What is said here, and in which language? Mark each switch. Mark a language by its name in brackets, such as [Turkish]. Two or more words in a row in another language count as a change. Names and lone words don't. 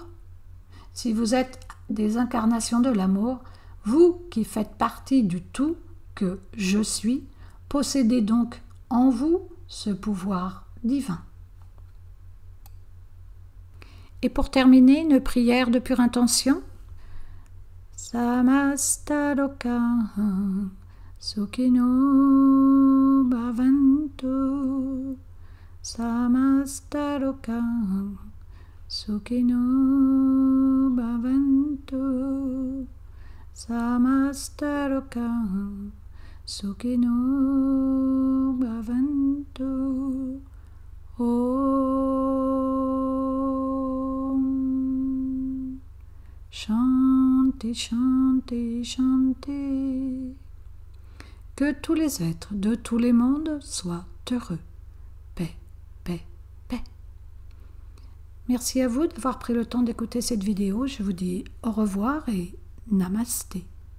[French] Si vous êtes des incarnations de l'amour, vous qui faites partie du tout que je suis, possédez donc en vous ce pouvoir divin. Et pour terminer, une prière de pure intention. [Sanskrit] समस्तलोका सुखिनो भवन्तु समस्तलोका सुखिनो भवन्तु समस्तलोका सुखिनो भवन्तु ॐ शान्ति शान्ति शान्ति. [French] Que tous les êtres de tous les mondes soient heureux. Paix, paix, paix. Merci à vous d'avoir pris le temps d'écouter cette vidéo. Je vous dis au revoir et namasté.